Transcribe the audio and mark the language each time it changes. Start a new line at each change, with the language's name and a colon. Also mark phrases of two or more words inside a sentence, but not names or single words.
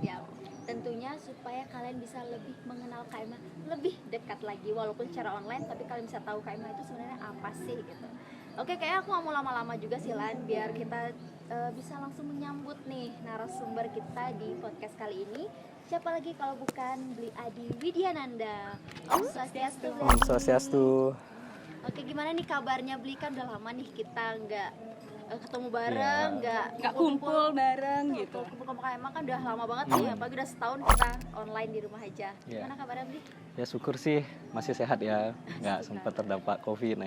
Indonesian: Ya, tentunya supaya kalian bisa lebih mengenal KMH lebih dekat lagi, walaupun secara online, tapi kalian bisa tahu KMH itu sebenarnya apa sih gitu. Oke, kayak aku gak mau lama-lama juga sih Lan, biar kita bisa langsung menyambut nih narasumber kita di podcast kali ini. Siapa lagi kalau bukan Bli Adi Widyananda.
Balinese: Om Swastiastu. Bli Om Adi. Swastiastu.
Indonesian: Oke, gimana nih kabarnya Bli? Kan udah lama nih kita nggak ketemu bareng, Nggak kumpul bareng gitu. Kumpul-kumpul KMH kan udah lama banget nih, apalagi udah setahun kita online di rumah aja. Gimana kabarnya Bli? Ya syukur sih masih sehat ya, nggak sempat terdampak COVID-19.